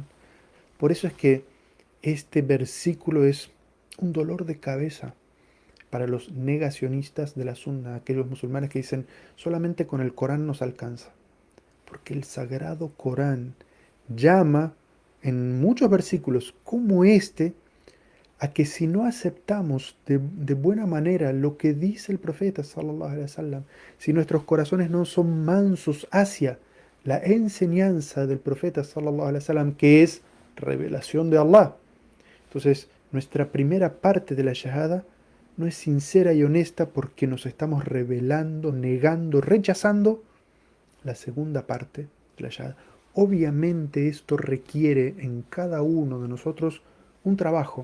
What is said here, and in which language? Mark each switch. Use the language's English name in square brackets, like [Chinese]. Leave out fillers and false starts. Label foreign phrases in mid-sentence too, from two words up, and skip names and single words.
[Spanish] Por eso es que este versículo es un dolor de cabeza para los negacionistas de la sunna, aquellos musulmanes que dicen solamente con el Corán nos alcanza. Porque el sagrado Corán llama en muchos versículos como este a que si no aceptamos de buena manera lo que dice el profeta [Arabic] صلى الله عليه وسلم, [Spanish] si nuestros corazones no son mansos hacia la enseñanza del profeta [Arabic] صلى الله عليه وسلم, [Spanish] que es revelación de Allah, entonces nuestra primera parte de la shahada no es sincera y honesta porque nos estamos revelando, negando, rechazando la segunda parte de la shahada. Obviamente esto requiere en cada uno de nosotros un trabajo.